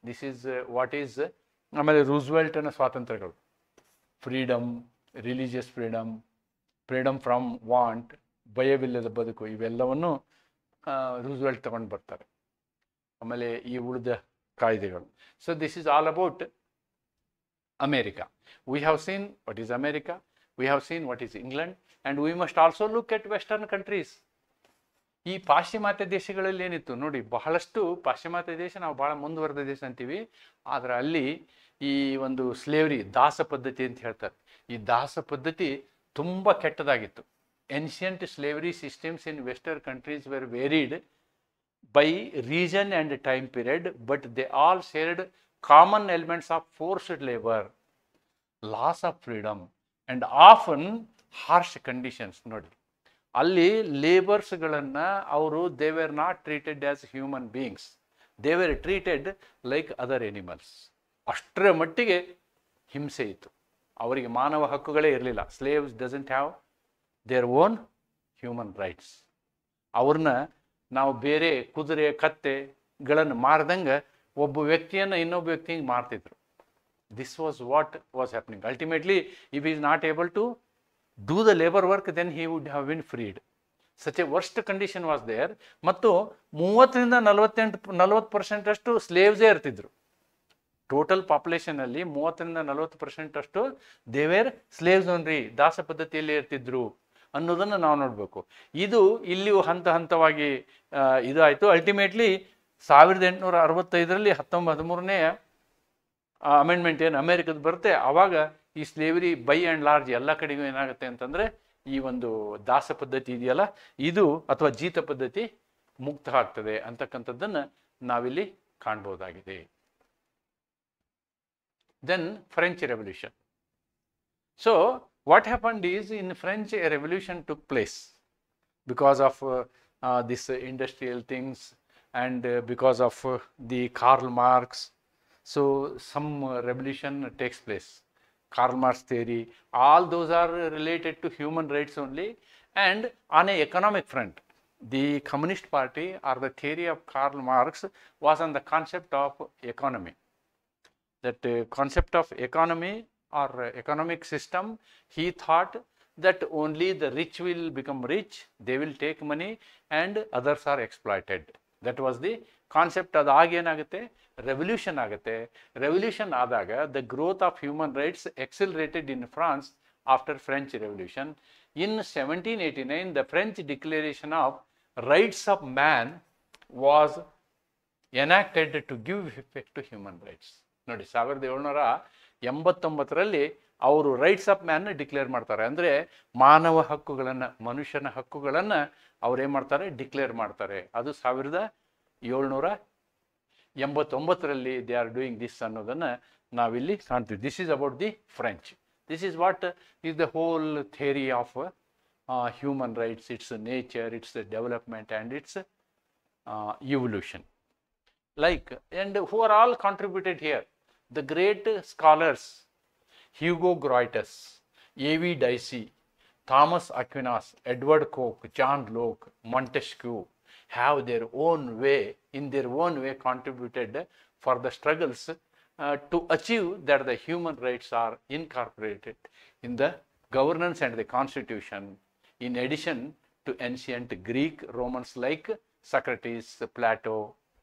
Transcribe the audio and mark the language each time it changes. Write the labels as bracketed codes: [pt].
[en] This is what is. [kn] ಆಮೇಲೆ ರೂಸ್ವೆಲ್ಟನ ಸ್ವಾತಂತ್ರ್ಯಗಳು, freedom, religious freedom, freedom from want, ಭಯವಿಲ್ಲದ ಬದುಕು, ಇವೆಲ್ಲವನ್ನು Roosevelt ತಗೊಂಡು ಬರ್ತಾರೆ. ಆಮೇಲೆ ಈ ಉಳಿದ ಕಾಯ್ದೆಗಳು. [en] So this is all about America. We have seen what is America, we have seen what is England, and we must also look at Western countries. [kn] ಈ ಪಾಶ್ಚಿಮಾತ್ಯ ದೇಶಗಳಲ್ಲಿ ಏನಿತ್ತು ನೋಡಿ, ಬಹಳಷ್ಟು ಪಾಶ್ಚಿಮಾತ್ಯ ದೇಶ ನಾವು ಬಹಳ ಮುಂದುವರೆದ ದೇಶ ಅಂತೀವಿ, ಆದರೆ ಅಲ್ಲಿ ಈ ಒಂದು ಸ್ಲೇವರಿ, ದಾಸ ಪದ್ಧತಿ ಅಂತ ಹೇಳ್ತಾರೆ. ಈ ದಾಸ ಪದ್ಧತಿ ತುಂಬ ಕೆಟ್ಟದಾಗಿತ್ತು. [en] Ancient slavery systems in western countries were varied by region and time period, but they all shared common elements of forced labor, loss of freedom, and often harsh conditions. [kn] ನೋಡಿ, ಅಲ್ಲಿ ಲೇಬರ್ಸ್ಗಳನ್ನು ಅವರು [en] they were not treated as human beings, they were treated like other animals. [kn] ಅಷ್ಟರ ಮಟ್ಟಿಗೆ ಹಿಂಸೆ ಇತ್ತು. ಅವರಿಗೆ ಮಾನವ ಹಕ್ಕುಗಳೇ ಇರಲಿಲ್ಲ. [en] Slaves doesn't have their own human rights. [kn] ಅವ್ರನ್ನ ನಾವು ಬೇರೆ ಕುದುರೆ ಕತ್ತೆಗಳನ್ನು ಮಾರ್ದಂಗೆ ಒಬ್ಬ ವ್ಯಕ್ತಿಯನ್ನು ಇನ್ನೊಬ್ಬ ವ್ಯಕ್ತಿಗೆ ಮಾರ್ತಿದ್ರು. [en] This was what was happening. Ultimately if is not able to do the labour work, then he would have been freed. Such a worst condition was there. [kn] ಮತ್ತು 30ರಿಂದ 40% ಅಷ್ಟು ಸ್ಲೇವ್ಸೇ ಇರ್ತಿದ್ರು. ಟೋಟಲ್ ಪಾಪ್ಯುಲೇಷನಲ್ಲಿ 30ರಿಂದ 40% ಅಷ್ಟು ದೇವೇರ್ ಸ್ಲೇವ್ಸ್ ಓನ್ರಿ, ದಾಸ ಪದ್ಧತಿಯಲ್ಲಿ ಇರ್ತಿದ್ರು ಅನ್ನೋದನ್ನು ನಾವು ನೋಡಬೇಕು. ಇದು ಇಲ್ಲಿಯೂ ಹಂತ ಹಂತವಾಗಿ ಇದಾಯಿತು. ಅಲ್ಟಿಮೇಟ್ಲಿ 1865ರಲ್ಲಿ 13ನೇ ಅಮೆಂಡ್ಮೆಂಟ್ ಏನು ಅಮೇರಿಕದ ಬರುತ್ತೆ, ಆವಾಗ ಈ ಸ್ಲೇವರಿ [en] by and large [kn] ಎಲ್ಲ ಕಡೆಗೂ ಏನಾಗುತ್ತೆ ಅಂತಂದರೆ ಈ ಒಂದು ದಾಸ ಪದ್ಧತಿ ಇದೆಯಲ್ಲ ಇದು, ಅಥವಾ ಜೀತ ಪದ್ಧತಿ ಮುಕ್ತ ಆಗ್ತದೆ ಅಂತಕ್ಕಂಥದ್ದನ್ನು ನಾವಿಲ್ಲಿ ಕಾಣ್ಬೋದಾಗಿದೆ. [en] Then French revolution. So what happened is, in French a revolution took place because of this industrial things, and because of the Karl Marx. So some revolution takes place. Karl Marx theory, all those are related to human rights only. And on a economic front, the Communist Party, or the theory of Karl Marx, was on the concept of economy. That concept of economy or economic system, he thought that only the rich will become rich, they will take money, and others are exploited. That was the concept. [kn] ಅದಾಗ ಏನಾಗುತ್ತೆ, revolution ಆಗುತ್ತೆ. Revolution ಆದಾಗ [en] the growth of human rights accelerated in France after French Revolution. In 1789, the French Declaration of Rights of Man was enacted to give effect to human rights. [kn] ನೋಡಿ, 1789ರಲ್ಲಿ ಅವರು rights of ಮ್ಯಾನ್ನ declare ಮಾಡ್ತಾರೆ. ಅಂದರೆ ಮಾನವ ಹಕ್ಕುಗಳನ್ನು, ಮನುಷ್ಯನ ಹಕ್ಕುಗಳನ್ನು ಅವ್ರೇನು ಮಾಡ್ತಾರೆ, ಡಿಕ್ಲೇರ್ ಮಾಡ್ತಾರೆ. ಅದು 1789ರಲ್ಲಿ [en] they are doing this [kn] ಅನ್ನೋದನ್ನು ನಾವಿಲ್ಲಿ ಕಾಣ್ತೀವಿ. [en] This is about the French. This is what is the whole theory of human rights, its nature, its development and its evolution. Like, and who are all contributed here? The great scholars, Hugo Grotius, A.V. Dicey, Thomas Aquinas, Edward Coke, John Locke, Montesquieu, have their own way, in their own way contributed for the struggles to achieve that the human rights are incorporated in the governance and the constitution, in addition to ancient Greek Romans like Socrates, Plato.